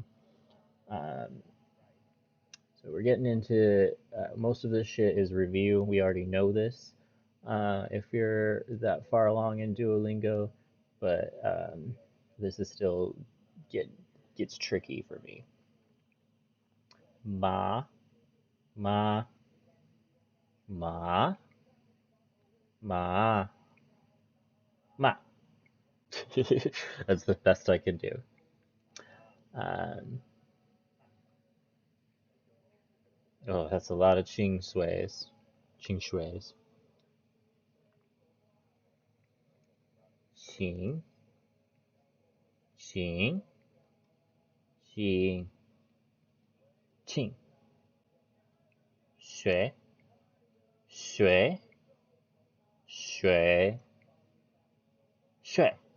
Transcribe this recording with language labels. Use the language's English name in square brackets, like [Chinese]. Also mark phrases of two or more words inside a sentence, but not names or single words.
[English] Um, so we're getting into most of this shit is review. We already know this if you're that far along in Duolingo, but this is still gets tricky for me. [Chinese] Ma, ma, ma, ma, ma. [English] That's the best I can do. Um, oh, that's a lot of ching shuis. Ching shuis. [Chinese] Xing, xing, xing, qing, shui, shui, shui, shui.